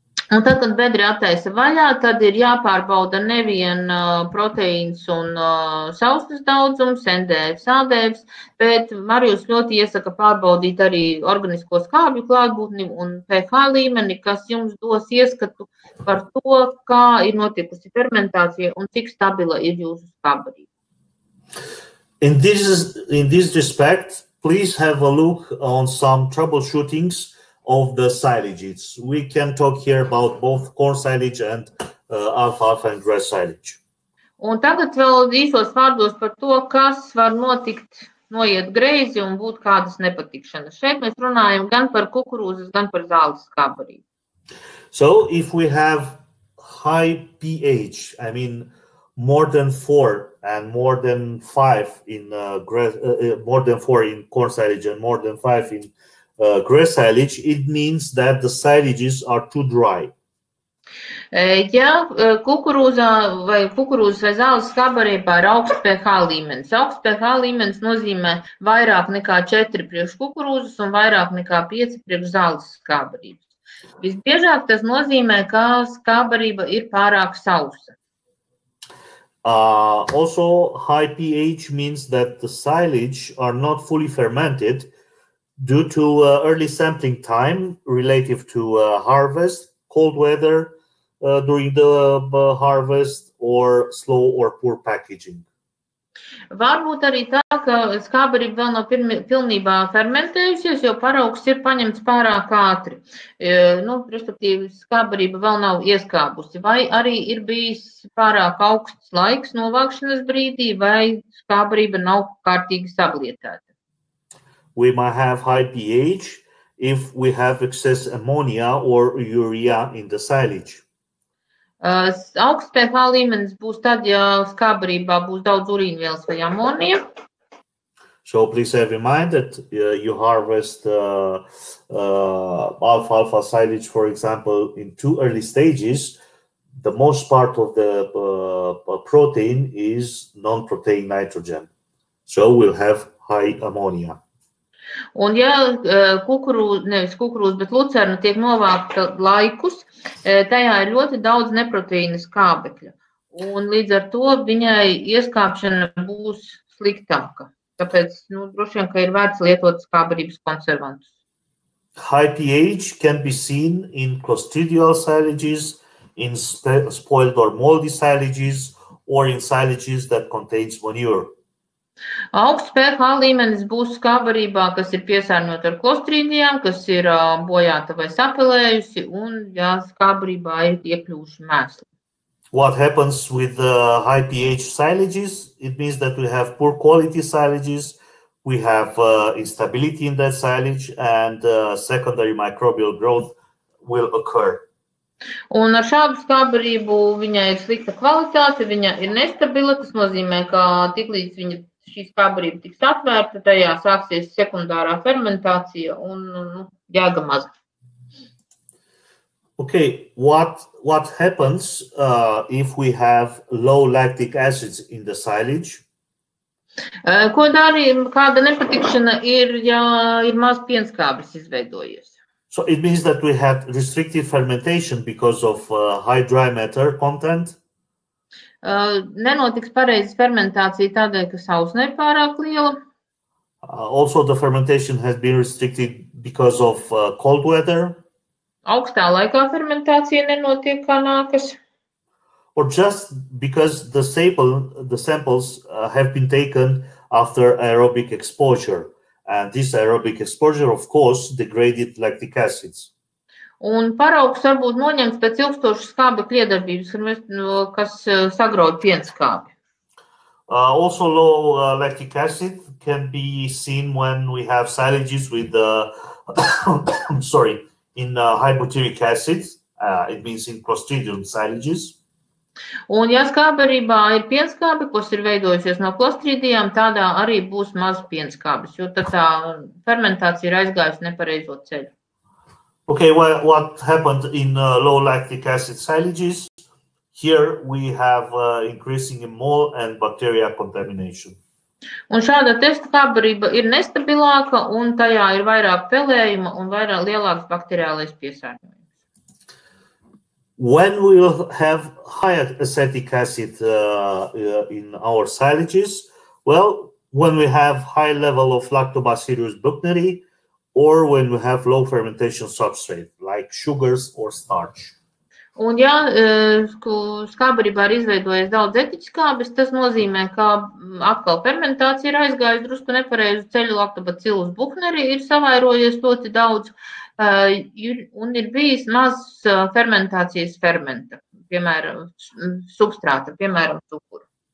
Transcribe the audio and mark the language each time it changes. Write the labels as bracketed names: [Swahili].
[Latvian] Un tad, kad bedri attaisa vaļā, tad ir jāpārbauda nevien proteīns un sausnes daudzums, NDF, ADF, bet Marijus ļoti iesaka pārbaudīt arī organisko skābju klātbūtni un pH līmeni, kas jums dos ieskatu par to, kā ir notikusi fermentācija un cik stabila ir jūsu skābbarība. [English] In this respect, please have a look on some troubleshootings of the silages. We can talk here about both corn silage and alfalfa and grass silage. [Latvian] Un tagad vēl īsos vārdos par to, kas var notikt, noiet greizi un būt kādas nepatikšanas. Šeit mēs runājam gan par kukurūzas, gan par zāles skābbarību. [English] So if we have high pH, more than 4 and more than 5 in more than 4 in corn silage and more than 5 in grass silage, it means that the silages are too dry. [Latvian] Ja kukurūzas vai zāles skābbarībā ir augsts pH līmenis. Augsts pH līmenis nozīmē vairāk nekā 4 priekš kukurūzas un vairāk nekā 5 priekš zāles skābbarības. Visbiežāk tas nozīmē, ka skābbarība ir pārāk sausa. [English] Also, high pH means that the silage are not fully fermented due to early sampling time relative to harvest, cold weather during the harvest, or slow or poor packaging. [Latvian] Varbūt arī tā, ka skābbarība vēl nav pilnībā fermentējusies, jo paraugs ir paņemts pārāk ātri. Respektīvi, skābbarība vēl nav ieskābusi. Vai arī ir bijis pārāk augsts laiks novākšanas brīdī, vai skābbarība nav kārtīgi sablietēta. [English] We might have high pH if we have excess ammonia or urea in the silage. [Latvian] Augsts pH līmenis būs tad, ja skābbarībā būs daudz urīnvielas vai amonija. [English] So please have in mind that you harvest alfalfa silage, for example, in 2 early stages. The most part of the protein is non-protein nitrogen. So we'll have high ammonia. [Latvian] Un ja nevis kukurūza, bet lucerna tiek novākta laikus, tajā ir ļoti daudz neproteīna skābekļa. Un līdz ar to viņai ieskāpšana būs sliktāka. Tāpēc, droši vien, ka ir vērts lietot skābbarības konservantus. [English] High pH can be seen in clostridial silages, in spoiled or moldy silages, or in silages that contains manure. [Latvian] Augsts pH līmenis būs skābbarībā, kas ir piesārņota ar klostridijām, kas ir bojāta vai sapelējusi, un ja skābbarībā ir iekļuvuši mēsli. [English] What happens with high pH silages? It means that we have poor quality silages, we have instability in that silage, and secondary microbial growth will occur. [Latvian] Un ar šādu skābbarību viņai ir slikta kvalitāte, viņa ir nestabila, tas nozīmē, ka tiklīdz šī skābbarība tiks atvērta, tajā sāksies sekundārā fermentācija un jēga maza. [English] Okay, what happens if we have low lactic acids in the silage? [Latvian] Ko darīja, kāda nepatikšana ir, ja ir maz pienskābes izveidojies? [English] So it means that we had restricted fermentation because of high dry matter content. [Latvian] Nenotiks pareizes fermentācija tādēļ, ka sausne ir pārāk liela. [English] Also, the fermentation has been restricted because of cold weather. [Latvian] Augstā laikā fermentācija nenotiek kā nākas. [English] Or just because the samples have been taken after aerobic exposure. And this aerobic exposure, of course, degraded lactic acids. [Latvian] Un paraugs var būt noņemts pēc ilgstošas skābekļa iedarbības, kas sagrauj pienskābi. [English] Also, low lactic acid can be seen when we have silages with in hypoteric acid. It means in Clostridium silages. [Latvian] Un ja skābbarībā ir pienskābe, kas ir veidojusies no klostridijām, tādā arī būs maz pienskābes, jo tad tā fermentācija ir aizgājusi nepareizo ceļu. [English] Okay, well, what happened in low lactic acid silages? Here we have increasing in mold and bacteria contamination. [Latvian] Un šāda skābbarība ir nestabilāka, un tajā ir vairāk pelējuma un lielāks bakteriālais piesārņojums. [English] When we will have high acetic acid in our silages, well, when we have high level of Lactobacillus buchneri, or when we have low fermentation substrate, like sugars or starch. [Latvian] Un ja skābbarībā ir izveidojies daudz etiķskābes, tas nozīmē, ka atkal fermentācija ir aizgājusi drusku nepareizu ceļu, Lactobacillus buchneri ir savairojies ļoti daudz, un ir bijis maz fermentācijas fermenta, piemēram, substrāta, piemēram, cukuru.